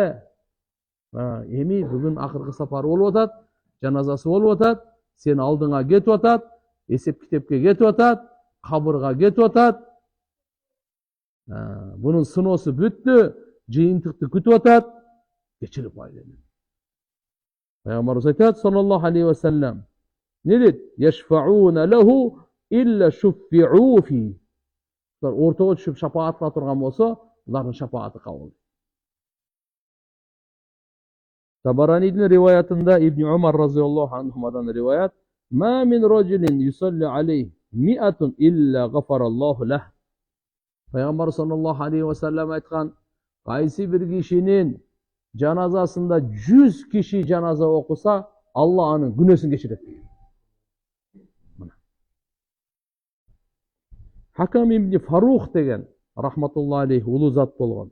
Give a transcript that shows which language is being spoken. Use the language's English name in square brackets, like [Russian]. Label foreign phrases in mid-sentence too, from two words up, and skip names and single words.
[Kyrgyz] Эми бүгүн акыркы сапары болуп атат, жаназасы болуп атат, сен алдыңа кетип атат, эсеп китепке кетип атат, кабырга кетип атат. Бунун сыноосу бүттү, жыйынтыкты күтүп атат, кечирип кой деди. Пайгамбарыбыз айтат [Arabic] صلى الله عليه وسلم: [Kyrgyz] "Не дейт? [Arabic] يشفعون له إلا شفعوا فيه." [Kyrgyz] Улар ортого түшүп шапаат кыла турган болсо, улардын шапааты кабыл. Табаранидин риваятында [Arabic] Ибн Умар رضي الله عنهما رواية ما من رجل يصلي عليه مئة إلا غفر الله له." [Kyrgyz] Пайгамбар [Arabic] صلى الله عليه وسلم [Kyrgyz] айткан: кайсы бир кишинин жаназасында 100 киши жаназа окуса, Алла анын күнөөсүн кечирет. Хакам ибн Фарух деген [Arabic] رحمة الله عليه [Kyrgyz] улуу зат болгон.